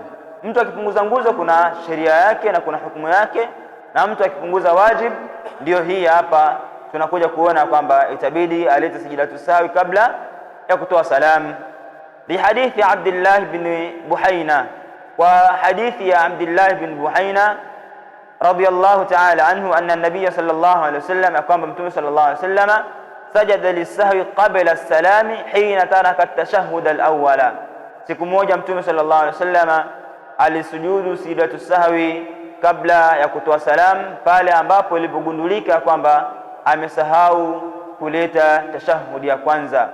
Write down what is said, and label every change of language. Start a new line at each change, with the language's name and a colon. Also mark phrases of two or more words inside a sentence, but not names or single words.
Swahili: Mtu akipunguza nguzo kuna sheria yake na kuna hukumu yake, na mtu akipunguza wajibu ndio hii hapa tunakuja kuona kwamba itabidi alete
Arabic: سجدة سهو
Swahili: kabla ya kutoa salamu.
Arabic: بحديث عبد الله بن بحينة، و
Swahili: hadithi ya
Arabic: عبد الله بن بحينة رضي الله تعالى عنه أن النبي صلى الله عليه وسلم,
Swahili: kwamba Mtume
Arabic: صلى الله عليه وسلم سجد للسهو قبل السلام حين ترك التشهد الأول.
Swahili: Siku moja Mtume
Arabic: صلى الله عليه وسلم
Swahili: alisujudu
Arabic: سجدة سهو
Swahili: kabla ya kutoa salamu, pale ambapo ilipogundulika kwamba amesahau kuleta tashahudi ya kwanza.